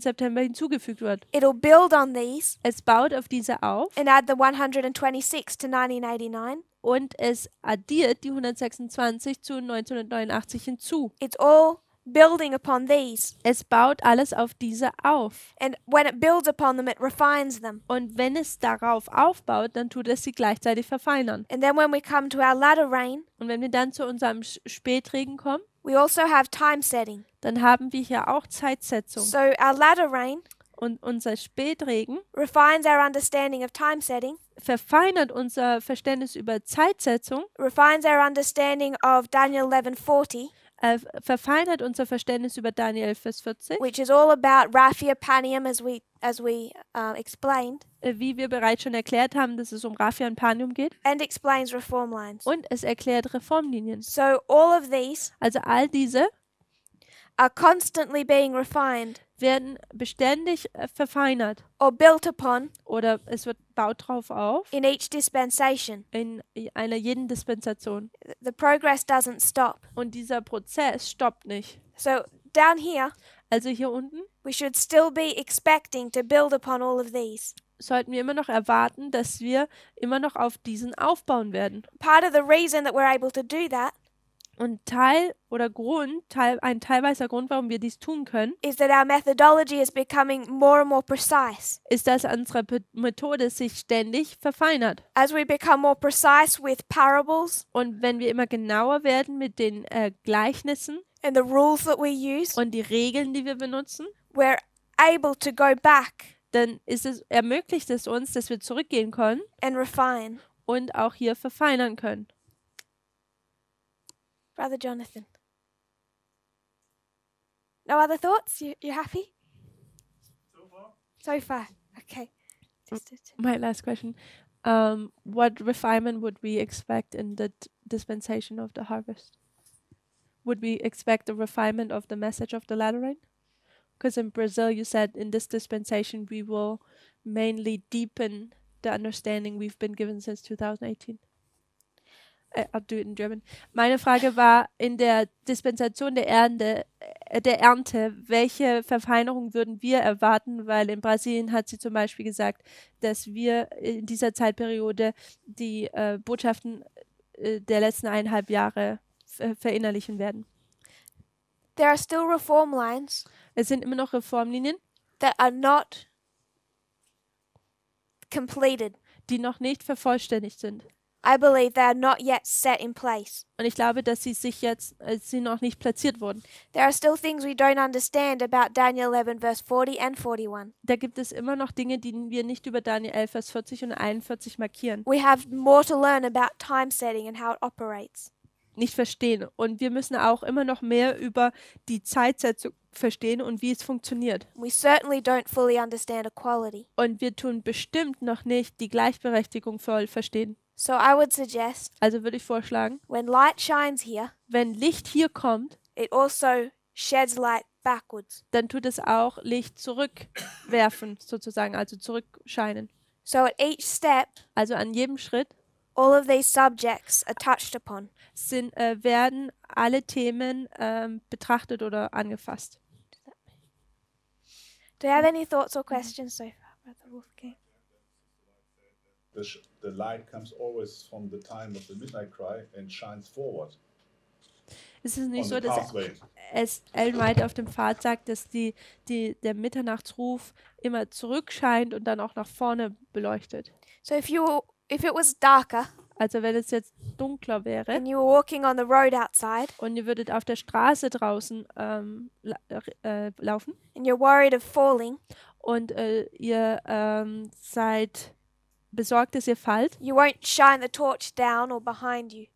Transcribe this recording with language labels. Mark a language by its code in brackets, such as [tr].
[de] September hinzugefügt wird. [en] It'll build on these [de] Es baut auf diese auf [en] and add the 126 to 1989. [de] und es addiert die 126 zu 1989 hinzu. [en] It's all building upon these. [de] Es baut alles auf diese auf. [en] And when it builds upon them, it refines them. [de] Und wenn es darauf aufbaut, dann tut es sie gleichzeitig verfeinern. [en] And then when we come to our latter rain, [de] Und wenn wir dann zu unserem Spätregen kommen, [en] we also have time setting. [de] dann haben wir hier auch Zeitsetzung. [en] So our latter rain [de] Und unser Spätregen [en] refines our understanding of time setting, [de] verfeinert unser Verständnis über Zeitsetzung, [en] refines our understanding of Daniel 11:40, [de] verfeinert unser Verständnis über Daniel 11:40, [en] which is all about Raphia Panium, as we explained, [de] wie wir bereits schon erklärt haben, dass es um Raphia und Panium geht, [en] and explains reform lines. [de] und es erklärt Reformlinien. [en] So all of these [de] Also all diese [en] are constantly being refined [de] werden beständig verfeinert [en] or built upon [de] oder es baut drauf auf [en] in each dispensation. [de] in einer jeden Dispensation. [en] The progress doesn't stop. [de] Und dieser Prozess stoppt nicht. [en] So down here, [de] Also hier unten [en] we should still be expecting to build upon all of these. [de] sollten wir immer noch erwarten, dass wir immer noch auf diesen aufbauen werden. [en] Part of the reason that we're able to do that [de] Und ein teilweiser Grund, warum wir dies tun können, [en] is that our methodology is becoming more and more precise. [de] ist, dass unsere Methode sich ständig verfeinert. [en] As we become more precise with parables [de] Und wenn wir immer genauer werden mit den Gleichnissen [en] and the rules that we use, [de] und die Regeln, die wir benutzen, [en] we're able to go back [de] dann ermöglicht es uns, dass wir zurückgehen können [en] and refine. [de] und auch hier verfeinern können. [en] Brother Jonathan. No other thoughts? You happy? So far. Okay. My last question. What refinement would we expect in the dispensation of the harvest? Would we expect a refinement of the message of the latter rain? Because in Brazil, you said in this dispensation, we will mainly deepen the understanding we've been given since 2018. I'll do it in German. [de] Meine Frage war, in der Dispensation der Ernte, welche Verfeinerung würden wir erwarten? Weil in Brasilien hat sie zum Beispiel gesagt, dass wir in dieser Zeitperiode die Botschaften der letzten 1,5 Jahre verinnerlichen werden. [en] There are still reform lines [de] Es sind immer noch Reformlinien, [en] that are not completed. [de] die noch nicht vervollständigt sind. [en] I believe they are not yet set in place. [de] Und ich glaube, dass sie noch nicht platziert wurden. [en] There are still things we don't understand about Daniel 11 verse 40 and 41. [de] Da gibt es immer noch Dinge, die wir nicht über Daniel 11, Vers 40 und 41 markieren. [en] We have more to learn about time setting and how it operates. [de] Nicht verstehen. Und wir müssen auch immer noch mehr über die Zeitsetzung verstehen und wie es funktioniert. [en] We certainly don't fully understand equality. [de] Und wir tun bestimmt noch nicht die Gleichberechtigung voll verstehen. [en] So I would suggest [de] Also würde ich vorschlagen, [en] when light shines here, [de] wenn Licht hier kommt, [en] it also sheds light backwards. [de] dann tut es auch Licht zurückwerfen, sozusagen, also zurückscheinen. [en] So at each step, [de] Also an jedem Schritt [en] all of these subjects are touched upon. [de] werden alle Themen betrachtet oder angefasst. [en] Do you have any thoughts or questions so far, Brother Wolfgang? The light comes always from the time of the midnight cry and shines forward. [de] Es ist nicht [en] On [de] so, [en] the [de] dass [en] pathway. [de] es Ellen White auf dem Pfad sagt, dass der Mitternachtsruf immer zurückscheint und dann auch nach vorne beleuchtet. [en] So if it was darker [de] Also wenn es jetzt dunkler wäre [en] and you were walking on the road outside [de] und ihr würdet auf der Straße draußen laufen [en] and you're worried of falling, [de] und ihr seid besorgt, dass ihr fallt, [en] you won't shine the torch down or behind you.